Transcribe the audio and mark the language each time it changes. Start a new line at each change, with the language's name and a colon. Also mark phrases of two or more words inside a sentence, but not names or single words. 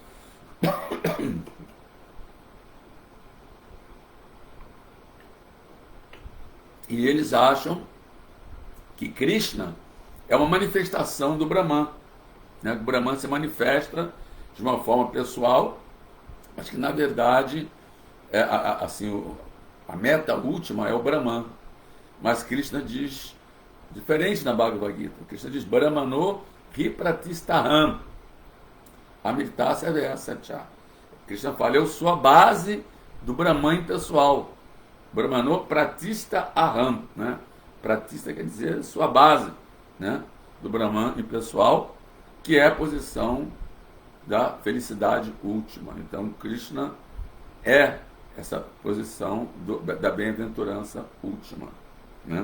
Portuguese: E eles acham que Krishna é uma manifestação do Brahman, né? O Brahman se manifesta de uma forma pessoal, mas que na verdade a meta última é o Brahman. Mas Krishna diz diferente na Bhagavad Gita.
Sanskrit: Krishna diz: Brahmano Hipratistaham Amritasya Vyasatya.
Portuguese: Krishna fala: eu sou a base do Brahman pessoal.
Sanskrit: Brahmano Pratista Aham,
Portuguese: né? Pratista quer dizer sua base, né? Do Brahman pessoal, que é a posição da felicidade última. Então Krishna é essa posição da bem-aventurança última, né?